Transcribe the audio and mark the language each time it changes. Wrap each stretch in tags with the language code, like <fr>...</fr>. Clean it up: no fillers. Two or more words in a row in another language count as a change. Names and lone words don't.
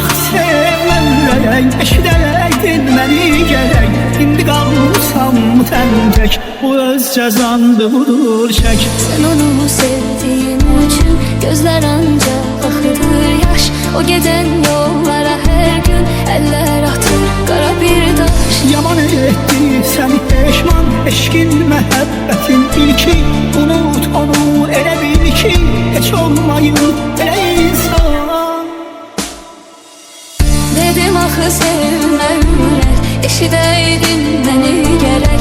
<az>sevmem eşidəydin məni gərək. İndi qalmışam tək, bu öz cəzandı budur çək.</az> <tr>Sen onu sevdiğin için gözler ancak akıdır yaş. O giden yollara her gün eller atır kara bir taş.</tr> <az>Yaman etdi səni peşman, eşkin məhəbbətin ilki. Unut onu elə bil ki, heç olmayıb elə insan. Dedim axı sevmə ürək, eşidəydin məni gərək.</az>